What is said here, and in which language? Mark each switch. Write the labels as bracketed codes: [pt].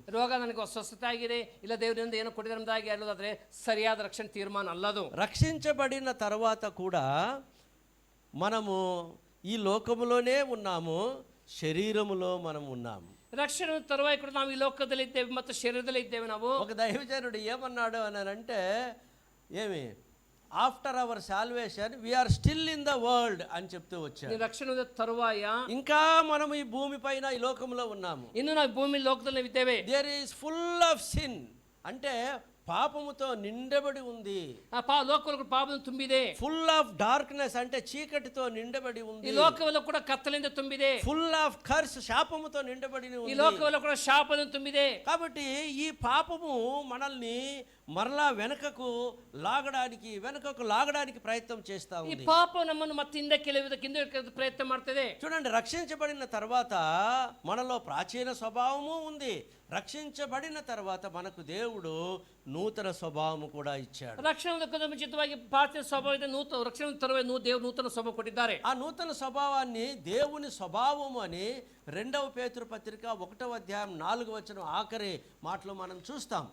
[kn] ರೋಗ ನನಗೆ ಸ್ವಸ್ಥತೆ ಆಗಿದೆ, ಇಲ್ಲ ದೇವರಿಂದ ಏನೋ ಕೊಟ್ಟಿದ್ದಾಗಿ ಹೇಳೋದಾದ್ರೆ ಸರಿಯಾದ ರಕ್ಷಣೆ ತೀರ್ಮಾನ ಅಲ್ಲದು. [te] రక్షించబడిన తర్వాత కూడా మనము ఈ లోకములోనే ఉన్నాము, శరీరములో మనం ఉన్నాము. [kn] ರಕ್ಷಣೆ ತರುವಾಯ ಕೂಡ ನಾವು ಈ ಲೋಕದಲ್ಲಿ ಇದ್ದೇವೆ ಮತ್ತು ಶರೀರದಲ್ಲಿ ಇದ್ದೇವೆ. ನಾವು [te] ఒక దైవజనుడు ఏమన్నాడు అని అంటే, ఏమి [en] after our salvation we're still in the world [te] అని చెప్తూ వచ్చాడు. [kn] ಈ ರಕ್ಷಣೆ ತರುವಾಯ [te] ఇంకా మనం ఈ భూమి పైన ఈ లోకంలో ఉన్నాము. [kn] ಇನ್ನು ನಾವು ಭೂಮಿ ಲೋಕದಲ್ಲಿ ಇದ್ದೇವೆ. [en] there is full of sin, [te] అంటే పాపముతో నిండబడి ఉంది. [kn] ಲೋಕಗಳು ಪಾಪದಿಂದ ತುಂಬಿದೆ. [en] full of darkness, [te] అంటే చీకటితో నిండబడి [kn] ಈ [te] ఉంది. [kn] ಲೋಕವೆಲ್ಲ ಕೂಡ ಕತ್ತಲಿಂದ ತುಂಬಿದೆ. [en] full of curse, [te] శాపముతో నిండబడి [kn] ಈ [te] ఉంది. [kn] ಲೋಕವೆಲ್ಲ ಕೂಡ ಶಾಪದಿಂದ ತುಂಬಿದೆ. [te] కాబట్టి ఈ పాపము మనల్ని మరలా వెనకకు లాగడానికి ప్రయత్నం చేస్తా [kn] ಈ [te] ఉంది. [kn] ಪಾಪ ನಮ್ಮನ್ನು ಮತ್ತೆ ಹಿಂದಕ್ಕೆ ಪ್ರಯತ್ನ ಮಾಡ್ತದೆ. [te] చూడండి, రక్షించబడిన తర్వాత మనలో ప్రాచీన స్వభావము ఉంది. రక్షించబడిన తర్వాత మనకు దేవుడు నూతన స్వభావము కూడా ఇచ్చాడు. [kn] ರಕ್ಷಣೆ ಮುಂಚಿತವಾಗಿ ಪ್ರಾಚೀನ ಸ್ವಭಾವದಿಂದ ರಕ್ಷಣೆ ತರುವ ದೇವರು ನೂತನ ಸ್ವಭಾವ ಕೊಟ್ಟಿದ್ದಾರೆ. [te] ఆ నూతన స్వభావాన్ని దేవుని స్వభావము అని 2వ పేతురు పత్రిక 1వ అధ్యాయం 4వ వచనం ఆఖరి మాటలో మనం చూస్తాం.